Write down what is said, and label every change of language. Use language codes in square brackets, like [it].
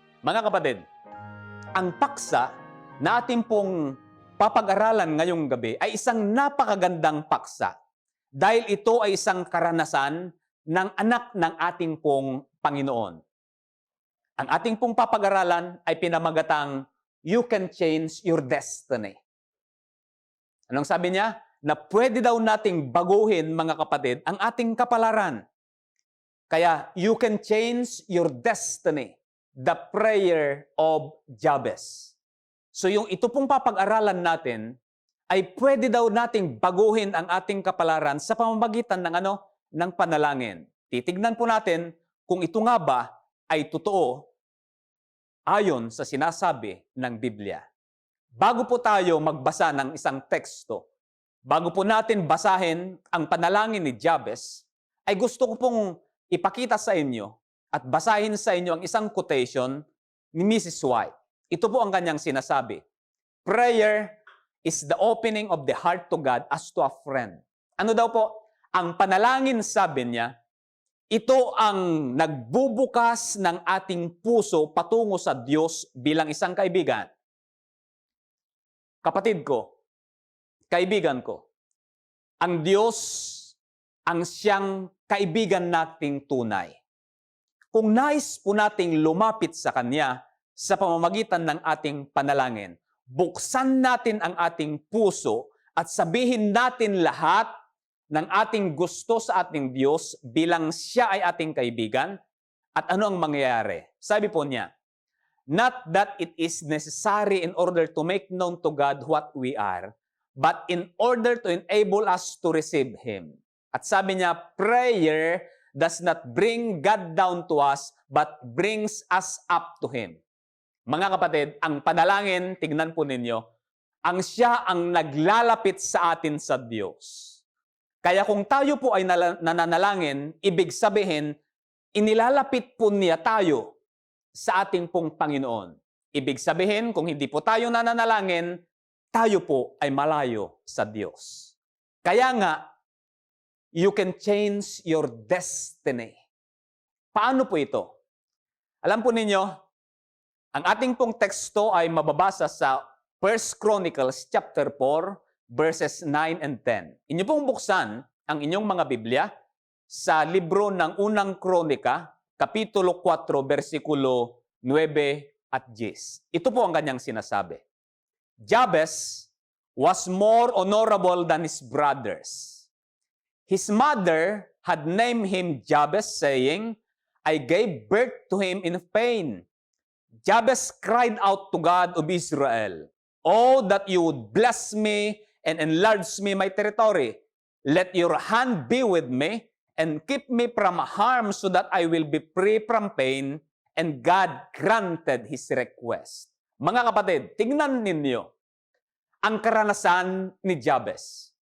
[tl] Mga kapatid, ang paksa na ating pong papag-aralan ngayong gabi ay isang napakagandang paksa dahil ito ay isang karanasan ng anak ng ating pong Panginoon. Ang ating pong papag-aralan ay pinamagatang, [en] You Can Change Your Destiny. [tl] Anong sabi niya? Na pwede daw nating baguhin, mga kapatid, ang ating kapalaran. Kaya, [en] you can change your destiny. The prayer of Jabez. [tl] So yung ito pong papag-aralan natin, ay pwede daw nating baguhin ang ating kapalaran sa pamamagitan ng panalangin. Titignan po natin kung ito nga ba ay totoo ayon sa sinasabi ng Biblia. Bago po tayo magbasa ng isang teksto, bago po natin basahin ang panalangin ni Jabez, ay gusto ko pong ipakita sa inyo at basahin sa inyo ang isang quotation ni Mrs. White. Ito po ang kanyang sinasabi. [en] Prayer is the opening of the heart to God as to a friend. [tl] Ano daw po? Ang panalangin, sabi niya, ito ang nagbubukas ng ating puso patungo sa Diyos bilang isang kaibigan. Kapatid ko, kaibigan ko, ang Diyos ang siyang kaibigan nating tunay. Kung nais po nating lumapit sa Kanya sa pamamagitan ng ating panalangin, buksan natin ang ating puso at sabihin natin lahat ng ating gusto sa ating Diyos bilang Siya ay ating kaibigan. At ano ang mangyayari? Sabi po niya, [en] not that it is necessary in order to make known to God what we are, but in order to enable us to receive Him. [tl] At sabi niya, [en] prayer does not bring God down to us, but brings us up to Him. [tl] Mga kapatid, ang panalangin, tignan po ninyo, ang siya ang naglalapit sa atin sa Diyos. Kaya kung tayo po ay nananalangin, ibig sabihin, inilalapit po niya tayo sa ating pong Panginoon. Ibig sabihin, kung hindi po tayo nananalangin, tayo po ay malayo sa Diyos. Kaya nga, [en] you can change your destiny. [tl] Paano po ito? Alam po ninyo, ang ating pong teksto ay mababasa sa [en] 1 Chronicles chapter 4, verses 9 and 10. [tl] Inyo pong buksan ang inyong mga Biblia sa libro ng Unang Kronika, Kapitulo 4, versikulo 9 at 10. Ito po ang kanyang sinasabi. [en] Jabez was more honorable than his brothers. His mother had named him Jabez, saying, I gave birth to him in pain. Jabez cried out to God of Israel, Oh, that you would bless me and enlarge me my territory. Let your hand be with me and keep me from harm so that I will be free from pain. And God granted his request. [tl] Mga kapatid, tingnan ninyo ang karanasan ni Jabez.